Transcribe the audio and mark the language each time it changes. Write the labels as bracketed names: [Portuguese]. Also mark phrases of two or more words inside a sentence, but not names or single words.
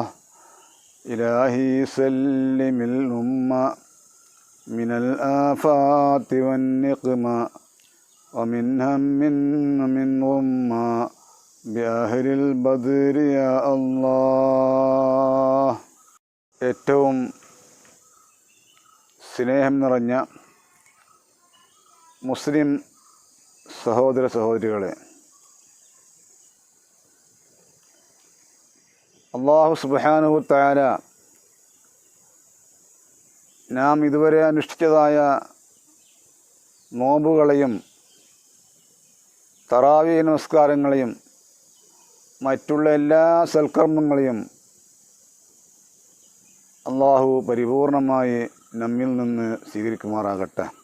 [Arabic] إلهي سلم الأمة من الآفات والنقمة ومن هم ومن غمة بأهل البدر يا الله. [Malayalam] ഏറ്റവും സ്നേഹം നിറഞ്ഞ മുസ്ലിം സഹോദര സഹോദരികളെ, [Arabic] الله سبحانه تعالى [Malayalam] നാം ഇതുവരെ അനുഷ്ഠിച്ചതായ നോമ്പുകളെയും തറാവീഹ് നമസ്കാരങ്ങളെയും മറ്റുള്ള എല്ലാ സൽക്കർമ്മങ്ങളെയും അല്ലാഹു പരിപൂർണമായി നമ്മിൽ നിന്ന് സ്വീകരിക്കുമാറാകട്ടെ.